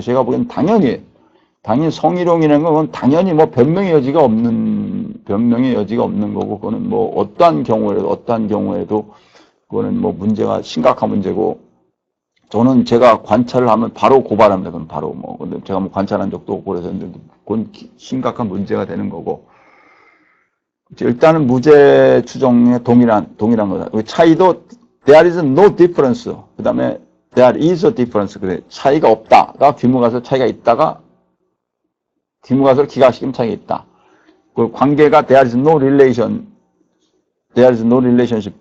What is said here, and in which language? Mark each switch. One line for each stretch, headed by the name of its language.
Korean: 제가 보기엔 당연히 성희롱이라는 건 당연히 뭐 변명의 여지가 없는 거고 그거는 뭐 어떠한 경우에도 그거는 뭐 문제가 심각한 문제고 저는 제가 관찰을 하면 바로 고발합니다. 그건 바로 뭐 근데 제가 뭐 관찰한 적도 없고 그래서 그건 심각한 문제가 되는 거고 일단은 무죄 추정에 동일한 거다. 차이도
English: there is no difference.
Korean: 그다음에
English: there is a difference.
Korean: 그래 차이가 없다가 귀무가설 차이가 있다가 귀무가설 기각시키면 차이가 있다. 그 관계가
English: there is no relation. there is no relationship.